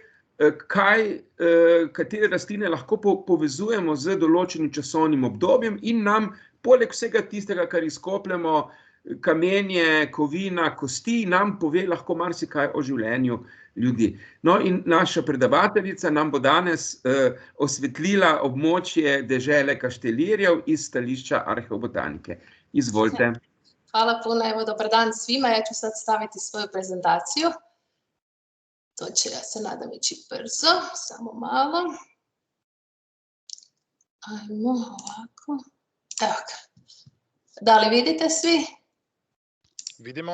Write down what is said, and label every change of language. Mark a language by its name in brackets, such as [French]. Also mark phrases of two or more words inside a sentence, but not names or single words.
[Slovenian] katere rastline lahko povezujemo z določenim časovnim obdobjem, in nam poleg vsega tistega, kar izkopljemo, kamenje, kovina, kosti, nam pove lahko marsikaj o življenju ljudi. No, in naša predavateljica nam bo danes osvetlila območje dežele Kaštelirjev iz stališča arheobotanike. Izvolite. [Croatian] Hvala puno, evo dobar dan svima, ja ću sad staviti svoju prezentaciju. To će, ja se nadam, ići brzo, samo malo. Ajmo ovako. Evo ga. Da li vidite svi? Vidimo.